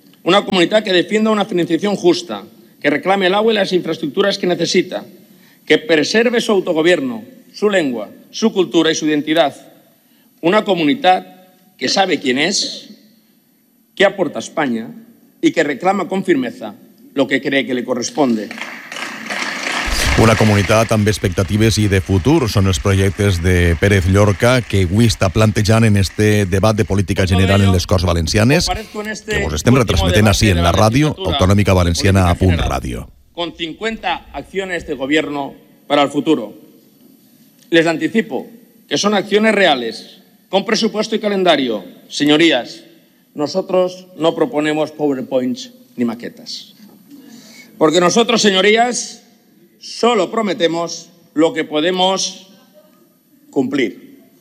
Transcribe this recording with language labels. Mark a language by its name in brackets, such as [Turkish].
[Spanish] Una comunidad que defienda una financiación justa, que reclame el agua y las infraestructuras que necesita, que preserve su autogobierno, su lengua, su cultura y su identidad. Una comunidad que sabe quién es, qué aporta España y que reclama con firmeza lo que cree que le corresponde. [Catalan] Una comunitat amb expectatives i de futur són els projectes de Pérez Llorca que avui està plantejant en este debat de política general en les Corts Valencianes que vos estem retransmetent ací en la ràdio autonòmica valenciana a Punt Ràdio. [Spanish] Con 50 acciones de gobierno para el futuro. Les anticipo que son acciones reales, con presupuesto y calendario. Señorías, nosotros no proponemos PowerPoints ni maquetas. Porque nosotros, señorías, solo prometemos lo que podemos cumplir.